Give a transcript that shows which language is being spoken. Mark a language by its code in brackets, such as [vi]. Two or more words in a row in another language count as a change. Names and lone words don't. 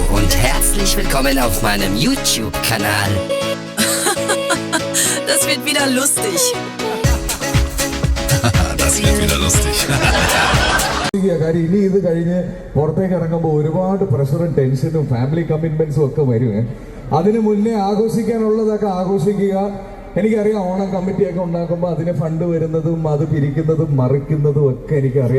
[de] Herzlich willkommen auf meinem YouTube-Kanal. Das wird wieder lustig. Das wird wieder lustig. [ml] കാര്യം ഇനി ഇത് കഴിഞ്ഞ് പുറത്തേക്ക് ഇറങ്ങുമ്പോൾ ഒരുപാട് പ്രഷറും ടെൻഷനും [en] family commitments [ml] ഒക്കെ വരുമേ. അതിന് മുന്നേ ആഘോഷിക്കാനുള്ളതൊക്കെ ആഘോഷിക്കുക. എനിക്കറിയാം ഓണം കമ്മിറ്റിയൊക്കെ ഉണ്ടാക്കുമ്പോൾ അതിന് ഫണ്ട് വരുന്നതും അത് പിരിക്കുന്നതും മറിക്കുന്നതും ഒക്കെ എനിക്കറിയാം.